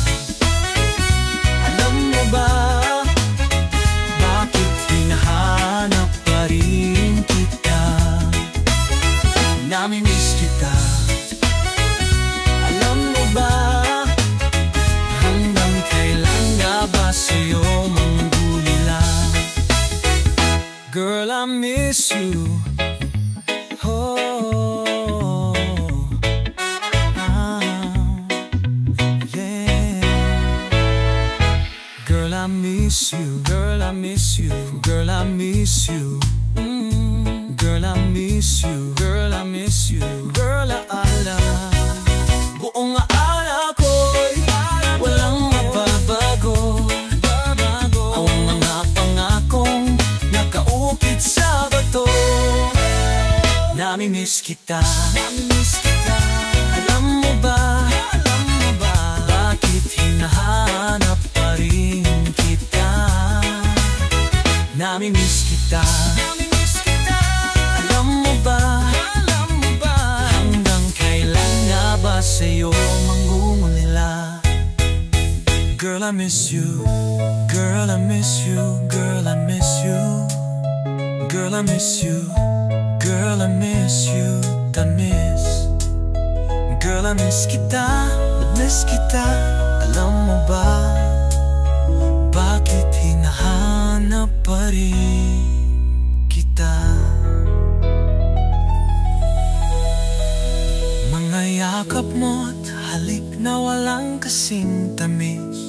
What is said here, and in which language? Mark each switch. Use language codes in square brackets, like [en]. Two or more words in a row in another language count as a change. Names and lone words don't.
[tl] Alam mo ba bakit hinahanap pa rin kita? Nami-miss kita. Alam mo ba hanggang kailan nga ba sa'yo manghulila? [en] Girl, I miss you. Oh, yeah. Girl, I miss you. Girl, I miss you. Girl, I miss you. Girl, I miss you. Girl, I miss you. Girl, [tl] aala. Buong aala ko'y walang mababago. Ang mga pangakong nakaukit sa bato. Nami-miss kita. Alam mo ba bakit hinahanap pa rin kita? Nami-miss kita. Alam mo ba hanggang kailan nga ba sa'yo manghulila? [en] Girl, I miss you. Girl, I miss you. Girl, I miss you. Girl, I miss you. Girl, I miss you. Miss. Girl, I miss kita. Miss kita. [tl] Alam mo ba bakit hinahanap pa rin kita? Mga yakap mo't halik na walang kasing tamis.